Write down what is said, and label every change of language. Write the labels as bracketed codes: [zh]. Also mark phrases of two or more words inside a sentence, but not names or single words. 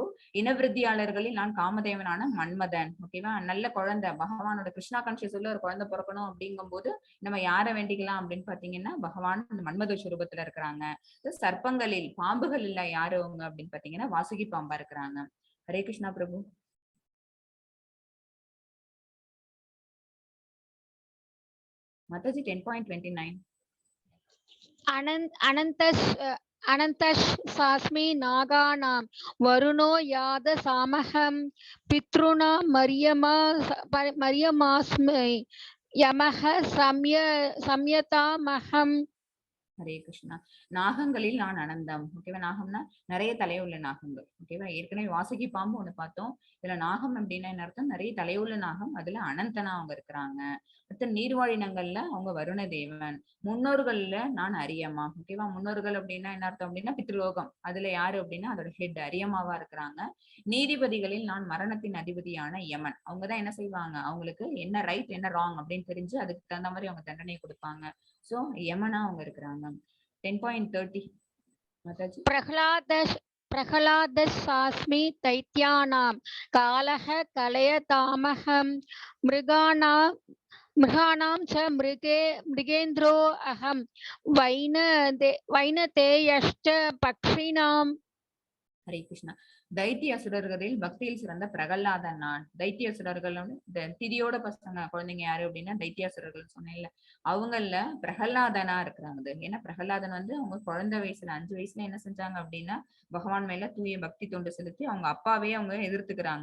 [ta] இனவிருத்தியாளர்களில் நான் காமதேவனான மன்மதன். ஓகேவா? நல்ல குழந்தை பகவானோட கிருஷ்ணா கான்சியஸ் உள்ள ஒரு குழந்தை பிறக்கணும் அப்படிங்கும் போது நம்ம யாரை வேண்டிக்கலாம் அப்படின்னு பாத்தீங்கன்னா பகவான் மன்மத சுரூபத்துல இருக்கிறாங்க. சர்ப்பங்களில் பாம்புகள் இல்ல யாரு அவங்க அப்படின்னு பாத்தீங்கன்னா வாசுகி பாம்பா இருக்கிறாங்க. ஹரே கிருஷ்ணா பிரபு. Mathaji 10.29. [sa] अनन्तः सास्मि नागानां वरुणो याद सामहं पितॄणां मर्यमास्मि यमः संयतामहं. [ta] ஹரே கிருஷ்ணா. நாகங்களில் நான் அனந்தம். ஓகேவா? நாகம்னா நிறைய தலையுள்ள நாகங்கள். ஓகேவா? ஏற்கனவே வாசுகி பாம்பு ஒண்ணு பார்த்தோம். இதுல நாகம் அப்படின்னா என்ன அர்த்தம்? நிறைய தலையுள்ள நாகம். அதுல அனந்தனா அவங்க இருக்கிறாங்க. அடுத்த நீர்வாழினங்கள்ல அவங்க வருண தேவன். முன்னோர்கள்ல நான் அரியமா. ஓகேவா? முன்னோர்கள் அப்படின்னா என்ன அர்த்தம் அப்படின்னா பித்ருலோகம். அதுல யாரு அப்படின்னா அதோட ஹெட் அரியமாவா இருக்கிறாங்க. நீதிபதிகளில் நான் மரணத்தின் அதிபதியான யமன். அவங்கதான் என்ன செய்வாங்க, அவங்களுக்கு என்ன ரைட் என்ன ராங் அப்படின்னு தெரிஞ்சு அதுக்கு தகுந்த மாதிரி அவங்க தண்டனையை கொடுப்பாங்க. சோ யமனா அவங்க இருக்கிறாங்க. 10.30. Mathaji. [sa] प्रह्लादस्सास्मि दैत्यानां कालः कलयतामहं मृगाणां च मृगेन्द्रो अहं वैनतेयश्च पक्षिणाम्. [ta] ஹரே கிருஷ்ணா. தைத்திய அசுரர்களில் பக்தியில் சிறந்த பிரகல்லாதன் நான். தைத்திய அசுரர்கள் திதியோட பசங்க குழந்தைங்க யாரு அப்படின்னா தைத்தியாசுரர்கள் சொன்னேன்ல, அவங்கள பிரகல்லாதனா இருக்கிறாங்க. ஏன்னா பிரகல்லாதன் அவங்க குழந்தை வயசுல 5 வயசுல என்ன செஞ்சாங்க அப்படின்னா பகவான் மேல தூய பக்தி தொண்டு செலுத்தி அவங்க அப்பாவே அவங்க எதிர்த்துக்கிறாங்க.